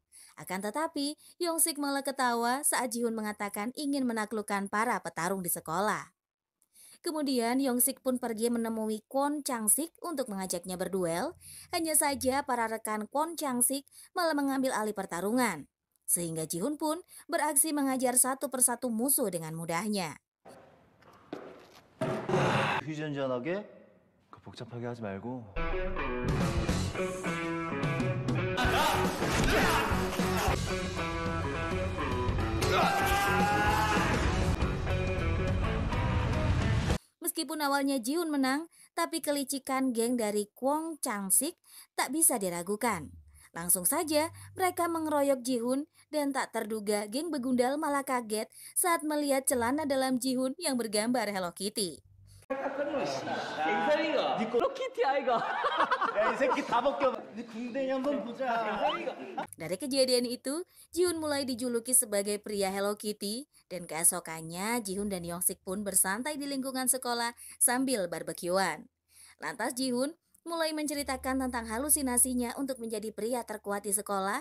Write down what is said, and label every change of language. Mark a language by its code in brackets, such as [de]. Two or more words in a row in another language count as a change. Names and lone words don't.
[id] Akan tetapi, Yongsik malah ketawa saat Jihun mengatakan ingin menaklukkan para petarung di sekolah. Kemudian Yongsik pun pergi menemui Kwon Changsik untuk mengajaknya berduel. Hanya saja para rekan Kwon Changsik malah mengambil alih pertarungan. Sehingga Jihun pun beraksi mengajar satu persatu musuh dengan mudahnya. [ko] 휴전전하게 그 복잡하게 하지 말고 [id] Meskipun awalnya Jihun menang, tapi kelicikan geng dari Kwon Changsik tak bisa diragukan. Langsung saja mereka mengeroyok Jihun dan tak terduga geng begundal malah kaget saat melihat celana dalam Jihun yang bergambar Hello Kitty. [ko] 야, 이 새끼 다 벗겨. 네 궁뎅이 한번 보자. [id] Dari kejadian itu, Jihun mulai dijuluki sebagai pria Hello Kitty dan keesokannya Jihun dan Yongsik pun bersantai di lingkungan sekolah sambil barbekyuan. Lantas Jihun mulai menceritakan tentang halusinasinya untuk menjadi pria terkuat di sekolah.